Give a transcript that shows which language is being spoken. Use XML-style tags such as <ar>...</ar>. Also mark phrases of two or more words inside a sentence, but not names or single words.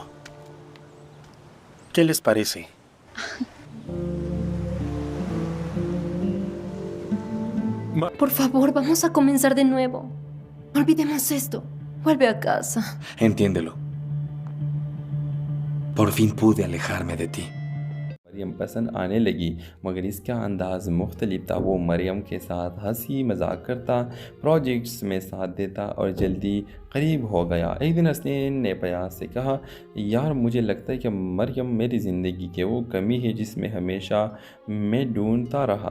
<es>¿Qué les parece? Por favor, vamos a comenzar de nuevo. Olvidemos esto. Vuelve a casa. Entiéndelo. Por fin pude alejarme de ti.</es> <ur>مریم پسند آنے لگی مگر اس کا انداز مختلف تھا. وہ مریم کے ساتھ ہنسی مذاق کرتا، پروجیکٹس میں ساتھ دیتا اور جلدی قریب ہو گیا. ایک دن حسنین نے پیاز سے کہا، یار مجھے لگتا ہے کہ مریم میری زندگی کی وہ کمی ہے جس میں ہمیشہ میں ڈھونڈتا رہا.</ur>